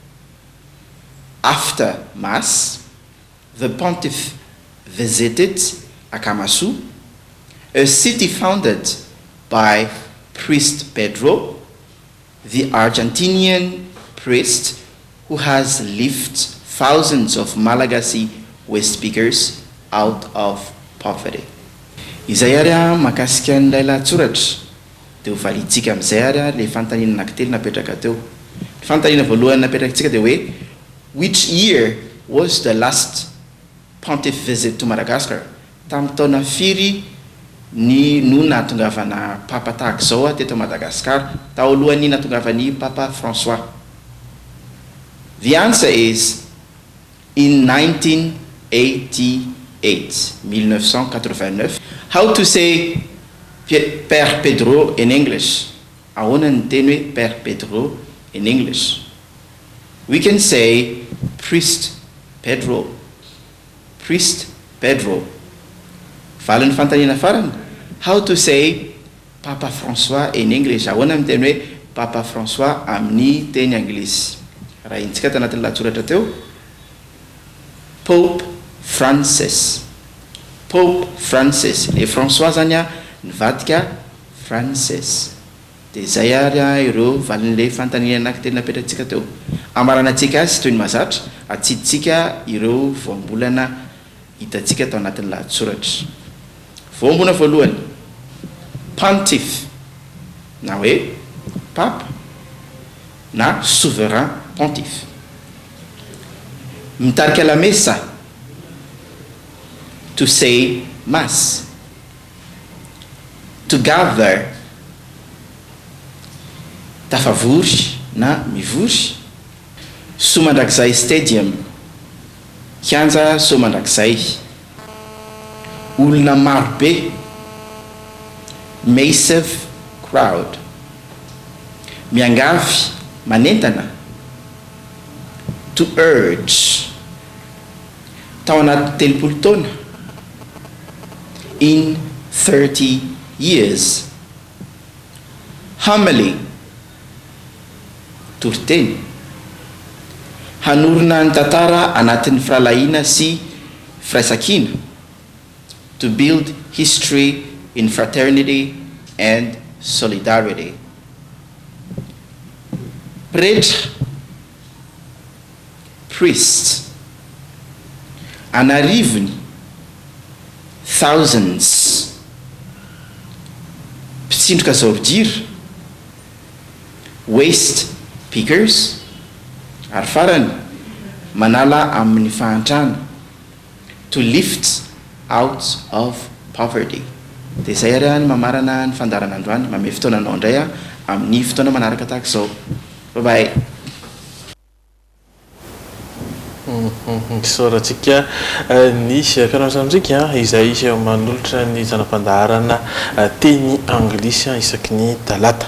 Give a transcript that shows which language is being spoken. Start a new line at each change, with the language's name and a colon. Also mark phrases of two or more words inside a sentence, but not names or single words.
English: After Mass, the pontiff visited Akamasu, a city founded by priest Pedro, the Argentinian priest who has lifted thousands of Malagasy West speakers out of poverty.
Malagasy: Izay ary makasika an'ilay lahatsoratra dia ho valitsika amin'izay ary le fantaniana anankitelo napetraka teo. Fantaniana voalohany napetrakatsika dia hoe
English: which year was the last pontiff visit to Madagascar?
Malagasy: tamin'ny taona firy ny no natongavana papa tahaka zao a teto Madagasikara tao alohany natongavany papa François.
English: The answer is in 1989. How to say Père Pedro in English?
Malagasy: Ahoana ny teny hoe Père Pedro
English: in English? We can say Priest Pedro. Priest Pedro.
Malagasy: Valan'ny fantaniana farany.
English: How to say Papa François in English?
Malagasy: Ahoana ny teny hoe Papa François amin'ny teny anglisy? Raha intsika tanatin'ny latsoratra teo.
English: Pope Francis. Pope Francis.
Malagasy: Le François zany a nivadika Francis. Dia zay ary ireo valin'le fantaniana anankitelo napetratsika teo. Amaranantsika azy toy ny mahazatra, atsiditsika ireo voambolana hitatsika tao anatin'ny lahatsoratra. Voambolana voalohany, pontiff, na hoe papa na souverain pontiff. Mitarika la mesa,
English: to say mass. To gather,
Malagasy: tafavory na mivory. Somandrakizay stadium, kianja somandrakizay. Olona marobe,
English: massive crowd.
Malagasy: Miangavy, manentana.
English: To urge,
Malagasy: tao anaty telopolo taona.
English: In 30 years. Homily,
Malagasy: toriteny. Hanorina ny tantara anatin'ny firalahiana sy firaisankina.
English: To build history in fraternity and solidarity.
Malagasy: Pretra, priest. Anarivony, thousands. Mpitsindroka zaovdira.
English: Waste pickers.
Malagasy: Ary farany manala amin'ny fahantrana.
English: To lift out of poverty.
Malagasy: Dia zay ary any mamarana ny fandaran'androany, mame fotoananao indray a amin'ny fotoana manaraka tahaka izao.
English: Bye bye.
Malagasy: Soratsika ny fiarasantsika izay manolotra ny zanam-pandaharana teny anglisy isaky ny talata.